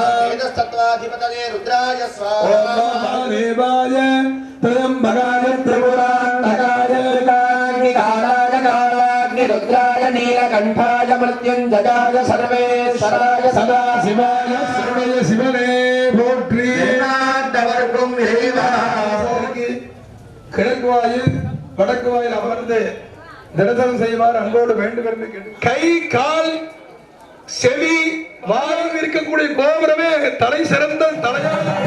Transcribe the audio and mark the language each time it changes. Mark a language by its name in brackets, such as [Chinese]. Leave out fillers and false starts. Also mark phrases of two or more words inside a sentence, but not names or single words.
[Sanskrit] वेदस्तत्त्वाधिपतये रुद्राय ओम स्वाहा महादेवाय त्र्यम्बकाय त्रिपुरान्तकाय कालाय कालाग्निरुद्राय नीलकण्ठाय मृत्युञ्जयाय सर्वेश्वराय सदाशिवाय सर्वय शिवने போற்றி [Tamil] சதாசிவர்க்கும் இறைவா கிழக்கு வாயில் வடக்கு வாயில் அமர்ந்து தரிசனம் செய்வார் அன்போடு வேண்டும் என்று கேட்டு கை கால் செவி வாயில் இருக்கக்கூடிய கோபுரமே தலை சிறந்த தலையாக